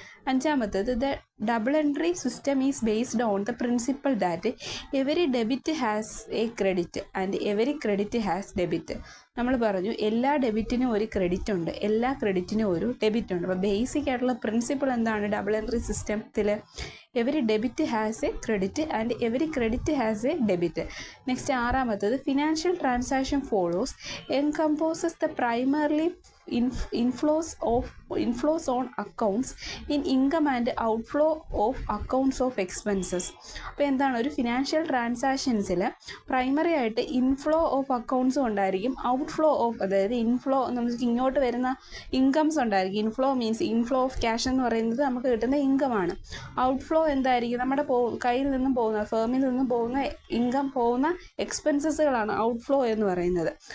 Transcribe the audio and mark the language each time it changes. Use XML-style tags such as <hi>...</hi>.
<en>അഞ്ചാമത്തേത്, the double entry system is based on the principle that every debit has a credit and every credit has debit.</en> <ml>നമ്മൾ പറഞ്ഞു എല്ലാ ഡെബിറ്റിനും ഒരു credit ഉണ്ട്, എല്ലാ ക്രെഡിറ്റിനും ഒരു ഡെബിറ്റ് ഉണ്ട്. അപ്പോൾ ബേസിക് ആയിട്ടുള്ള പ്രിൻസിപ്പിൾ എന്താണ് ഡബിൾ എൻട്രി സിസ്റ്റത്തിൽ?</ml> <en>Every debit has a credit and every credit has a debit. Next ആറാമത്തേത്, financial transaction follows encompasses the primarily inflows on accounts in income and outflow of accounts of expenses.</en> <ml>അപ്പോൾ എന്താണ്? ഒരു financial ട്രാൻസാക്ഷൻസിൽ primary ആയിട്ട് inflow of അക്കൗണ്ട്സും ഉണ്ടായിരിക്കും, outflow of, അതായത് inflow നമുക്ക് ഇങ്ങോട്ട് വരുന്ന incomes ഉണ്ടായിരിക്കും. Inflow means inflow of cash എന്ന് പറയുന്നത് നമുക്ക് കിട്ടുന്ന ഇൻകമാണ്. ഔട്ട്ഫ്ലോ എന്തായിരിക്കും? നമ്മുടെ കയ്യിൽ നിന്നും പോകുന്ന, ഫേമിൽ നിന്നും പോകുന്ന ഇൻകം, പോകുന്ന എക്സ്പെൻസസുകളാണ് ഔട്ട്ഫ്ലോ എന്ന് പറയുന്നത്.</ml>